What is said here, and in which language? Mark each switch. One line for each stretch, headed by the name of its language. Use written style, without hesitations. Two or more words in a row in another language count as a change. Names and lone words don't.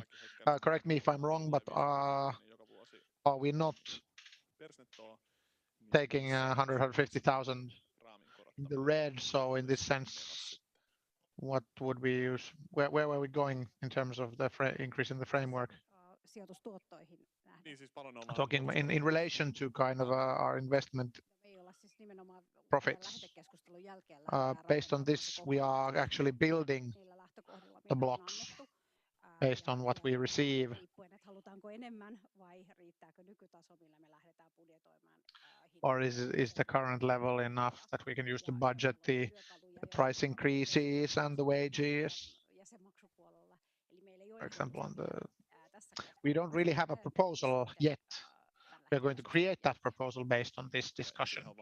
English: Correct me if I'm wrong, but are we not taking 150,000 the red. So in this sense, what would we use? Where were we going in terms of the increase in the framework?
Finnish: Sijoitustuottoihin nähden. Niin siis paljon ollaan
English: Talking in relation to kind of our investment
Finnish: Me ei olla siis nimenomaan
English: profits.
Finnish: lähetekeskustelun jälkeen
English: Based on this, we are actually building the blocks based on what we receive.
Finnish: Riippuen, että halutaanko enemmän vai riittääkö nykytaso, millä me lähdetään budjetoimaan.
English: Or is the current level enough that we can use to budget the price increases and the wages? For example, we don't really have a proposal yet. We're going to create that proposal based on this discussion.